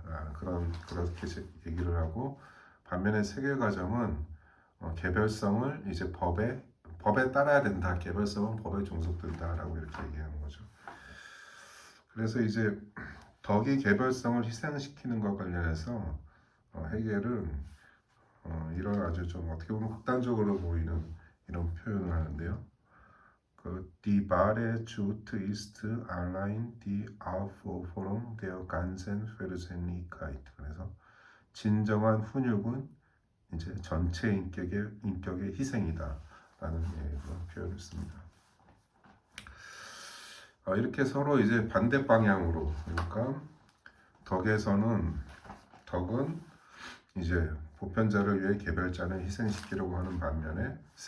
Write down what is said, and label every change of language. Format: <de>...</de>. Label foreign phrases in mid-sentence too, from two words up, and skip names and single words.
<ko>그렇게 얘기를 하고 반면에 세계과정은 개별성을 이제 법에 따라야 된다. 개별성은 법에 종속된다라고 이렇게 얘기하는 거죠. 그래서 이제 덕이 개별성을 희생시키는 것 관련해서 헤겔은 이런 아주 좀 어떻게 보면 극단적으로 보이는 이런 표현을 하는데요.</ko> <de>Die wahre Truth ist allein die Aufopferung der ganzen Persönlichkeit.</de> <ko>그래서 진정한 훈육은 이제 전체 인격의 희생이다라는 그런 표현을 씁니다. 이렇게 서로 이제 반대 방향으로, 그러니까 덕은 이제 보편자를 위해 개별자를 희생시키려고 하는 반면에</ko>